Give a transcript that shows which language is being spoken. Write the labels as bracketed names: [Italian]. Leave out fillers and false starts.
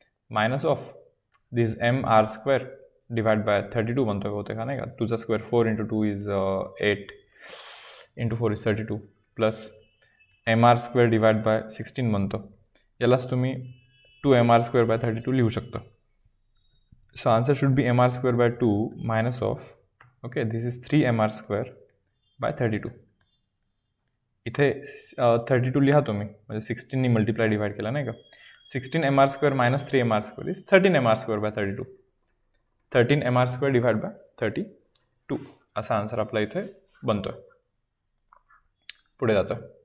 [English] minus of this M R square divide by 32 [Marathi] बनतोय होते का नाही का, [English] 2चा square 4 × 2 is 8 × 4 is 32 plus M R square divide by 16 बनतो. [Marathi] यालाच तुम्ही 2mr स्क्वेअर बाय 32 लिहू शकता. [English] So answer should be mr square by 2 minus of, okay, this is 3mr square by 32. [Marathi] इथे 32 लिहा तुम्ही, म्हणजे 16नी मल्टिप्लाय डिवाइड केला नाही का. [English] 16mr square minus 3mr square is 13mr square by 32. 13mr square divide by 32 [Marathi] असा आन्सर आपला इथे बनतोय. पुढे जातोय.